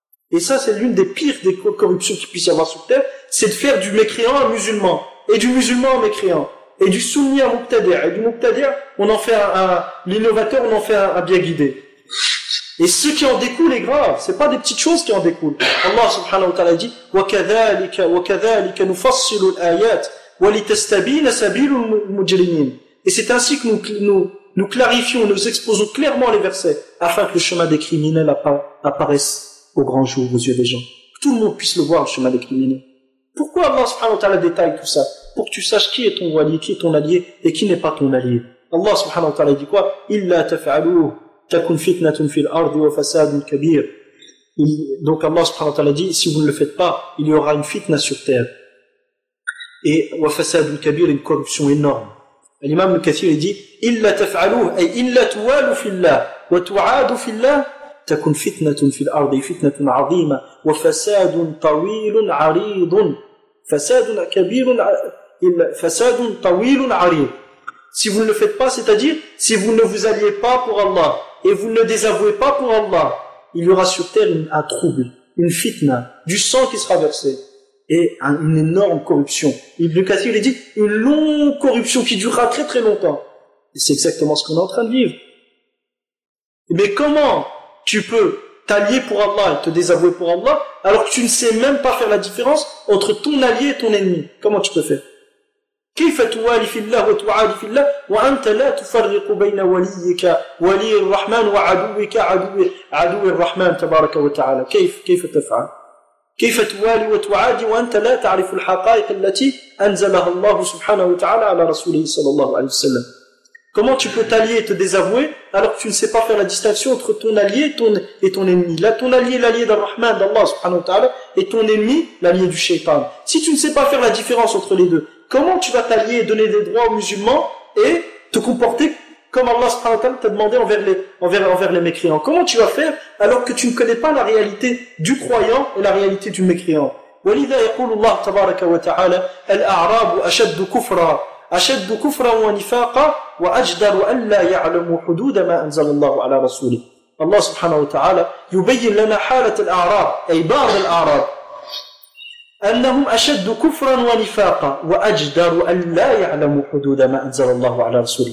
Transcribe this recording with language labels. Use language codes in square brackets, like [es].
[fr] Et ça, c'est l'une des pires des corruptions qu'il puisse y avoir sur terre, c'est de faire du mécréant un musulman, et du musulman un mécréant, et du soumis un muqtadir, et du muqtadir, on en fait un l'innovateur, on en fait un bien guidé. Et ce qui en découle est grave. C'est pas des petites choses qui en découlent. [ar] Allah subhanahu wa ta'ala dit, وَكَذَلِكَ نُفَصِّلُ الْآيَاتِ وَلِتَسْتَبِينَ سَبِيلُ الْمُجْرِمِينَ. [fr] Et c'est ainsi que nous clarifions, nous exposons clairement les versets, afin que le chemin des criminels apparaisse au grand jour aux yeux des gens. Que tout le monde puisse le voir, le chemin des criminels. Pourquoi Allah subhanahu wa ta'ala détaille tout ça? Pour que tu saches qui est ton wali, qui est ton allié, et qui n'est pas ton allié. [ar] Allah subhanahu wa ta'ala [fr] dit quoi? [ar] إِلَّا تَفَعَلُوهُ تَكُنْ فِتْنَةٌ فِي الْأَرْضِ وَفَسَادٌ كَبِيرٌ. [fr] Donc Allah subhanahu wa ta'ala dit, si vous ne le faites pas, il y aura une fitna sur terre. Et [ar] وَفَسَادٌ كَبِيرٌ, [fr] une corruption énorme. [ar] L'imam al-Kathir dit, إِلَّا تَفَعَلُوهُ أي إِلَّا تُوَالُوا فِي اللَّهِ وَتُعَادُوا فِي اللَّهِ تَكُنْ فِتْنَةٌ فِي الْأَرْضِ فِتْنَةٌ عَظِيمَةٌ وَفَسَادٌ طَوِيلٌ عَرِيضٌ فَسَادٌ كَبِيرٌ فَسَادٌ طَوِيلٌ عَرِيضٌ. [fr] Si vous ne le faites pas, c'est-à-dire, si vous ne vous alliez pas pour Allah, et vous ne désavouez pas pour Allah, il y aura sur terre un trouble, une fitna, du sang qui sera versé, et une énorme corruption. Ibn Kathir dit, une longue corruption qui durera très très longtemps. Et c'est exactement ce qu'on est en train de vivre. Mais comment tu peux t'allier pour Allah et te désavouer pour Allah, alors que tu ne sais même pas faire la différence entre ton allié et ton ennemi? Comment tu peux faire? [ar] كيف توالي في الله وتعادي في الله وأنت لا تفرق بين وليك ولي الرحمن وعدوك عدو الرحمن تبارك وتعالى كيف تفعل كيف توالي وتعادي وأنت لا تعرف الحقائق التي أنزلها الله سبحانه وتعالى على رسوله صلى الله عليه وسلم. [fr] Comment tu peux t'allier et te désavouer alors que tu ne sais pas faire la distinction entre ton allié et ton ennemi? Là, ton allié, l'allié d'Ar-Rahman, d'Allah subhanahu wa ta'ala, et ton ennemi, l'allié du shaytan. Si tu ne sais pas faire la différence entre les deux, comment tu vas t'allier et donner des droits aux musulmans et te comporter comme Allah subhanahu wa ta'ala t'a demandé envers les mécréants? Comment tu vas faire alors que tu ne connais pas la réalité du croyant et la réalité du mécréant? [ar] وَلِذَا يَقُولُ اللَّهُ تَبَارَكَ وَتَعَالَى الْأَعْرَابُ أَشَدُّ كُفْرًا أشد كفرا ونفاقا وأجدر ألا يعلموا حدود ما أنزل الله على رسوله. الله سبحانه وتعالى يبين لنا حالة الأعراب أي بعض الأعراب أنهم أشد كفرا ونفاقا وأجدر ألا يعلموا حدود ما أنزل الله على رسوله.